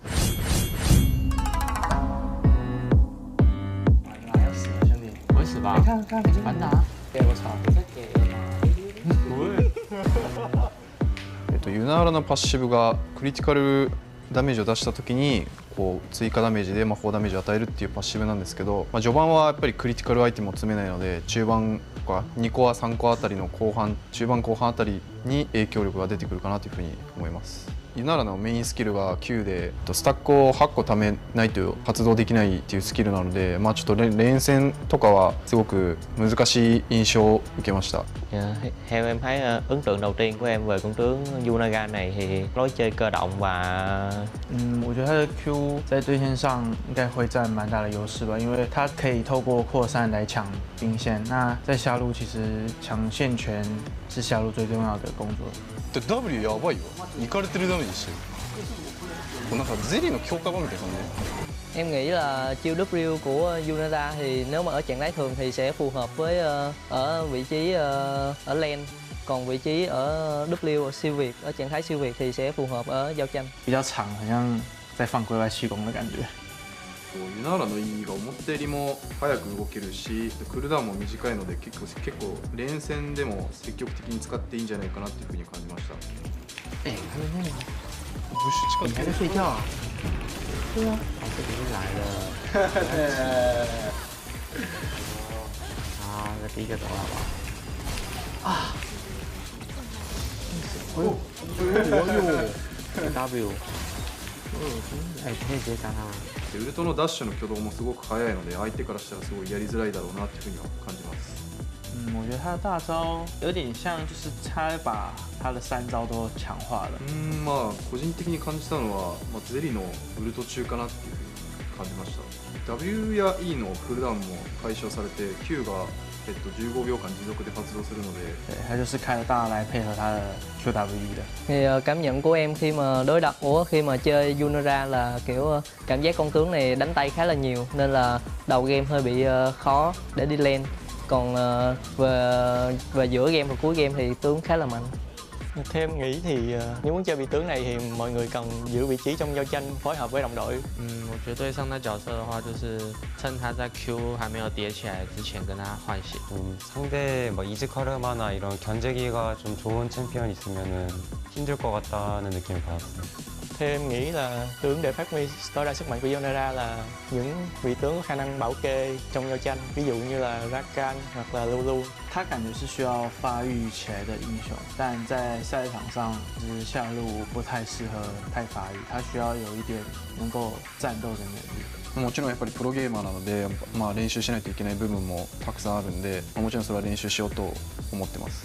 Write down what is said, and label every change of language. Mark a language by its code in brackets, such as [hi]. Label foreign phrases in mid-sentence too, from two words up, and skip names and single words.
[ja] ユナーラのパッシブがクリティカルダメージを出した時にこう追加ダメージで魔法ダメージを与えるっていうパッシブなんですけど、序盤はやっぱりクリティカルアイテムを詰めないので中盤とか2コア3コアあたりの後半中盤後半あたりに影響力が出てくるかなというふうに思います。ユナーラのメインスキルが9でスタックを8個貯めないと発動できないっていうスキルなので、ちょっと連戦とかはすごく難しい印象を受けました。 [vi] Theo em thấy ấn tượng đầu tiên của em về con tướng Yunaga này thì lối chơi cơ động và [zh] 我觉得他的 Q 在对线上应该会占蛮大的优势吧，因为他可以透过扩散来抢兵线。那在下路其实抢线权是下路最重要的工作。 [ja] W やばいよ。イカれてるダメージしてる。なんかゼリーの強化版みたいな感じ。 [vi] Em nghĩ là chiêu W của Yunara thì nếu mà ở trạng thái thường thì sẽ phù hợp với ở vị trí ở lane, còn vị trí ở W ở siêu việt, ở trạng thái siêu việt thì sẽ phù hợp ở giao tranh. [zh] 比较长，好像在放龟外虚攻的感觉。 [ja] ユナーラの E が思ったよりも早く動けるしクールダウンも短いので結構連戦でも積極的に使っていいんじゃないかなっていうふうに感じました。 [zh] 哎，他们那不是你还在睡觉啊？对啊，哦，这里是来了。啊，这第一个走了好不好？啊！哎呦！W。哎，可以直接杀他吗？ [ja] でウルトのダッシュの挙動もすごく速いので相手からしたらすごいやりづらいだろうなっていうふうには感じます。 [zh] 我觉得他的大招有点像，就是他把他的3招都强化了。 [ja] まあ個人的に感じたのは、ゼリのウルト中かなっていうふうに感じました。W や E のクールダウンも解消されて Q が15秒間持続で発動するので， [zh] 对，他就是开了大来配合他的 QWE 的。 [vi] Thì cảm nhận của em khi mà khi mà chơi Yunara là kiểu cảm giác con tướng này đánh tay khá là nhiều nên là đầu game hơi bị khó để đi lane, còn về giữa game và cuối game thì tướng khá là mạnh. Theo em nghĩ thì nếu muốn chơi vị tướng này thì mọi người cần giữ vị trí trong giao tranh, phối hợp với đồng đội. [zh] 我觉得对上他角色的话，就是趁他在 Q 还没有叠起来之前跟他换血。 [ko] 상대 뭐 이즈카르마나 이런 견제기가 좀 좋은 챔피언 있으면은 힘들 것 같다는 느낌을 받았어요. [vi] Theo em nghĩ là tướng để phát huy tối đa sức mạnh của Yunara là những vị tướng có khả năng bảo kê trong giao tranh, ví dụ như là Rakan hoặc là Lulu. [zh] 他感觉是需要发育起来的英雄，但在赛场上就是下路不太适合太发育，他需要有一点能够战斗的能力。 [ja] もちろんやっぱりプロゲーマーなので、練習しないといけない部分もたくさんあるんで、もちろんそれは練習しようと思ってます。